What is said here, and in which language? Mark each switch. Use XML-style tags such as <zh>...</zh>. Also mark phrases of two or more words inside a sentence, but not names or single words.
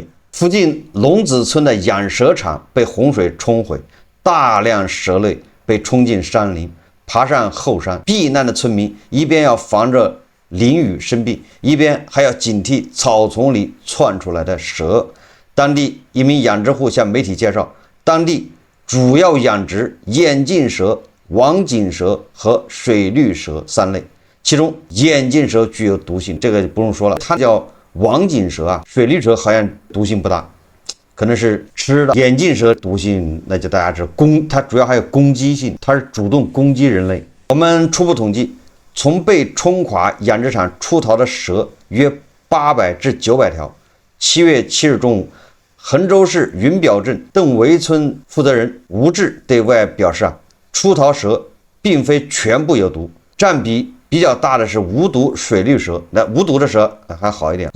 <zh>附近龍子村的養蛇場被洪水冲毀，大量蛇類被冲進山林，爬上後山。避難的村民一邊要防着淋雨生病，一邊還要警惕草叢裡竄出來的蛇。當地一名養殖戶向媒體介紹，當地主要養殖眼鏡蛇、网颈蛇和水绿蛇3類，其中眼鏡蛇具有毒性，这個就不用說了，它叫网颈蛇啊，水绿蛇好像毒性不大，可能是吃的。眼鏡蛇毒性那就大家知道，它主要還有攻擊性，它是主動攻擊人類。我們初步統計，從被冲垮養殖場出逃的蛇約800至900條。7月7日中午，橫州市雲表鎮鄧圍村負責人吳志對外表示出逃蛇並非全部有毒，佔比比較大的是無毒水綠蛇，那無毒的蛇還好一點。</zh>